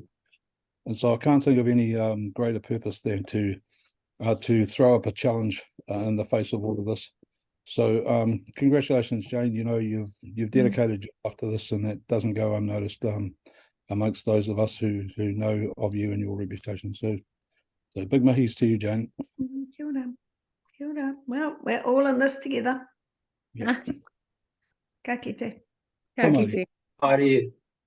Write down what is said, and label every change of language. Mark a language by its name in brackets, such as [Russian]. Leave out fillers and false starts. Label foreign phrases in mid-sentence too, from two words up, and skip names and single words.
[English] And so I can't think of any greater purpose than to throw up a challenge in the face of all of this. So congratulations, Jane. You've dedicated your life to this, and that doesn't go unnoticed amongst those of us who know of you and your reputation. So big mahis to you, Jane. [Māori] Kia ora. Kia ora. [English] Well, we're all in this together. Yeah. [Māori] Ka kite. Ka kite. Haere.